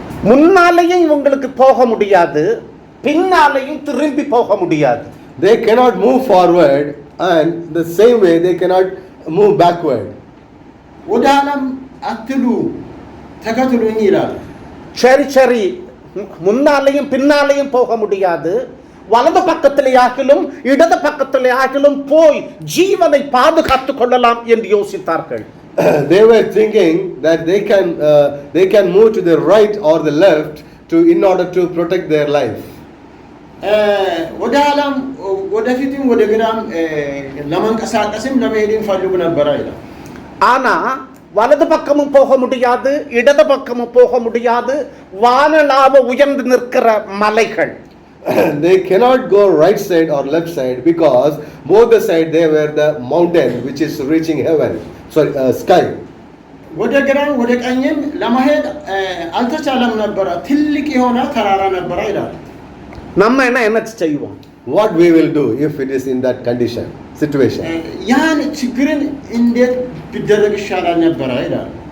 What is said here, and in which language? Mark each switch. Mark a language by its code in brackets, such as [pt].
[ta] முன்னாலேயும் இவங்களுக்கு போக முடியாது, பின்னாலேயும் திரும்பி போக முடியாது. [en] They cannot move forward and the same way they cannot move backward. [am] ወደ ኋላም አትሉ ተከተሉኝ ይላል። [ta] சரி முன்னாலேயும் பின்னாலேயும் போக முடியாது, வலது பக்கத்திலே ஆகிலும் இடது பக்கத்திலே ஆகிலும் போய் ஜீவனை பாதுகாத்துக் கொள்ளலாம் என்று யோசித்தார்கள். [en] They were thinking that they can move to the right or the left in order to protect their life. [am] ወደ ኋላም ወደፊትም ወደ ግራም ለመንቀሳቀስም ለመሄድም ፈልጉ ነበር ይላል። [ta] ஆனா வலது பக்கமும் போக முடியாது, இடது பக்கமும் போக முடியாது, வானளாவ உயர்ந்து நிற்கிற மலைகள். [en] They cannot go right side or left side because both the side they were the mountain which is reaching heaven, sky. [am] ወደ ግራም ወደ ቀኝም ለመሄድ አልተቻለም ነበር፣ ትልቅ የሆነ ተራራ ነበር ይላል። [ta] நம்ம என்ன செய்வோம்? [en] What we will do if it is in that condition, situation? [am] ያን ችግርን እንዴት ቢደረግ ይሻላል ነበር ይላል።